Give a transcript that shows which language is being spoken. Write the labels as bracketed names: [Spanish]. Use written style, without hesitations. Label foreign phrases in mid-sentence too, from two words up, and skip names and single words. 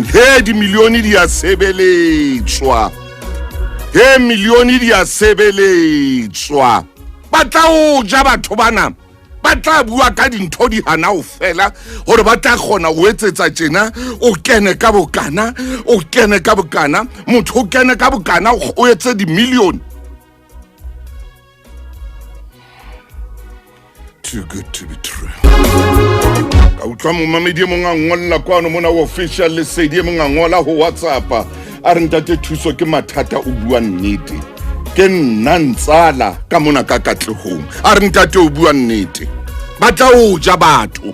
[Southern Sotho] Dimilione di a sebeletswa. Milione di a sebeletswa. Batla o ja batho bana. Batla bua ka dintho di hana o fela hore batla kgona o etsetsa tjena o kene ka bokana, o kene ka bokana, motho o kene ka bokana o etse dimilione. [English] Too good to be true. [Southern Sotho] Ka utlwa momamedi mong a ngolla kwano mona o official le sedi mong a ngola ho WhatsApp a re Ntate Thuso ke mathata o bua nnete. Ke nna ntsala ka mona ka katlehong. A re ntate o bua nnete. Batla o ja batho.